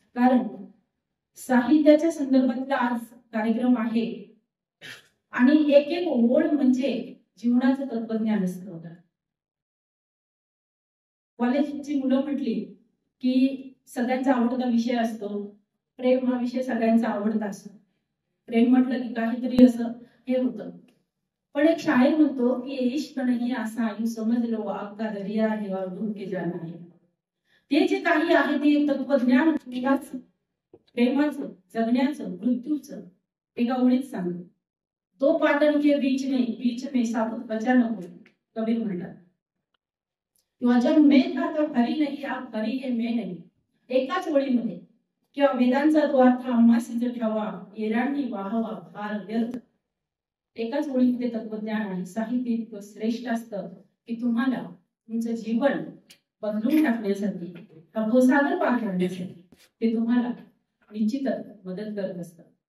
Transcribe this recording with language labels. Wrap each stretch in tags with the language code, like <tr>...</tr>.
<mr>कारण साहित्याच्या संदर्भातला आज कार्यक्रम आहे आणि एक एक ओळ म्हणजे जीवनाचं तत्वज्ञान असतं. कॉलेजची मुलं म्हटली की सगळ्यांचा आवडता विषय असतो, प्रेम हा विषय सगळ्यांचा आवडता असतो. प्रेम म्हटलं की काहीतरी असं हे होतं. पण एक शायर म्हणतो की</mr> <hi>इश्क नहीं आसा यूं समझ लो आग का दरिया है और डूब के जाना है.</hi> <mr>ते जे काही आहे ते तत्वज्ञान प्रेमाचं, जगण्याचं, मृत्यूचं एका ओळीत सांगतो.</mr> <hi>दो पाटण के बीच में साबुत बचा न हो,</hi> <mr>कबीर म्हणतात. किंवा</mr> <hi>जब मैं था तो हरी नहीं, आप हरी है मैं नहीं,</hi> <mr>एकाच ओळीमध्ये. किंवा वेदांचा तो अर्थ आम्हास ठावा, येरांनी वाहवा फार व्यर्थ. एकाच ओळीमध्ये तत्वज्ञान आहे. साहित्य इतकं श्रेष्ठ असतं की तुम्हाला तुमचं जीवन बदलून टाकण्यासाठी, भवसागर पार करण्यासाठी ते तुम्हाला निश्चितच मदत करत असतं.</mr>